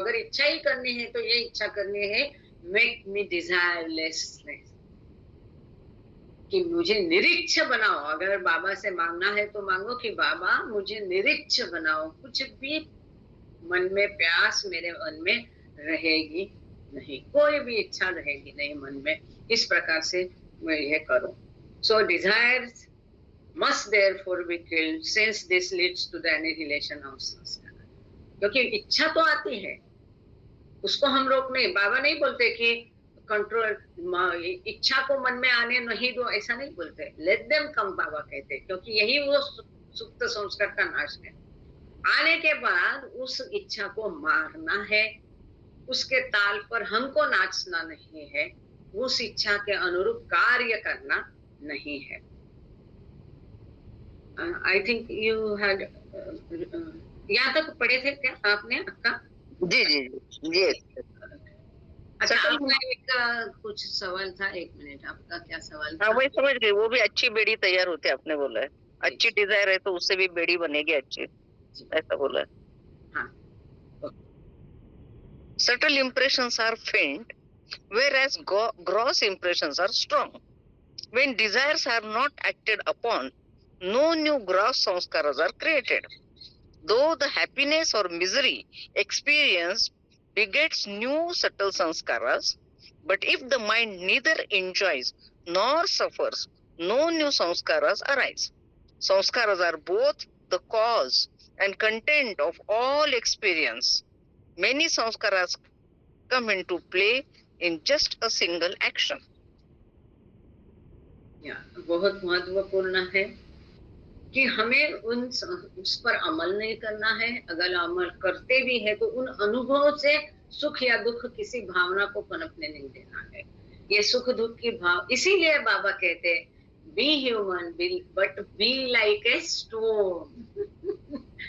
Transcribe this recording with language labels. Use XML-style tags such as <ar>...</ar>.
<hi>अगर इच्छा ही करनी है तो ये इच्छा करनी है,</hi> <en>make me desirelessness,</en> <hi>कि मुझे निरीक्ष बनाओ. अगर बाबा से मांगना है तो मांगो कि बाबा मुझे निरीक्ष बनाओ. कुछ भी मन में प्यास मेरे मन में रहेगी नहीं, कोई भी इच्छा रहेगी नहीं मन में. इस प्रकार से मैं ये करूं.</hi> <en>So desires must therefore be killed since this leads to the annihilation of sanskar.</en> <hi>क्योंकि इच्छा तो आती है, उसको हम रोक नहीं. बाबा नहीं बोलते कि कंट्रोल, इच्छा को मन में आने नहीं दो, ऐसा नहीं बोलते.</hi> <en>let them come,</en> <hi>बाबा कहते, क्योंकि यही वो सुप्त संस्कार का नाश है. आने के बाद उस इच्छा को मारना है, उसके ताल पर हमको नाचना नहीं है, उस इच्छा के अनुरूप कार्य करना नहीं है.</hi> <en>I think you had</en> <hi>यहाँ तक पढ़े थे क्या आपने आपका? जी जी जी. अच्छा, आपका एक कुछ सवाल था. 1 मिनट, आपका क्या सवाल था? हाँ, वही समझ गई. वो भी अच्छी बेड़ी तैयार होती है, आपने बोला है. अच्छी डिजायर है तो उससे भी बेड़ी बनेगी अच्छी, ऐसा बोला है. हाँ.</hi> <en>Subtle impressions are faint, whereas gross impressions are strong. When desires are not acted upon, no new gross sanskaras are created. Though the happiness or misery experienced begets new subtle sanskaras, but if the mind neither enjoys nor suffers, no new sanskaras arise. Sanskaras are both the cause and content of all experience. Many sanskaras come into play in just a single action.</en> <hi>बहुत महत्वपूर्ण है कि हमें उस पर अमल नहीं करना है. अगर अमल करते भी है तो उन अनुभव से सुख या दुख किसी भावना को पनपने नहीं देना है. ये सुख दुख की भाव, इसीलिए बाबा कहते</hi> <en>Be human but be like a stone.</en>